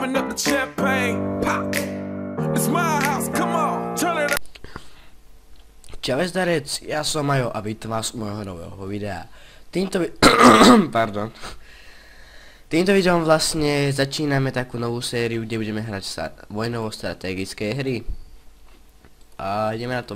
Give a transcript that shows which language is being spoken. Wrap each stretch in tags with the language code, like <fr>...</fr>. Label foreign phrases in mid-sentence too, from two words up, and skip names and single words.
<en>the champagne, pop. It's my house, come on, turn it up.</en> <sk>Čau zdarec, ja som Majo a vítam vás u môjho nového videa. Pardon. Týmto videom vlastne začíname takú novú sériu, kde budeme hrať vojnovo strategické hry. A ideme na to.</sk>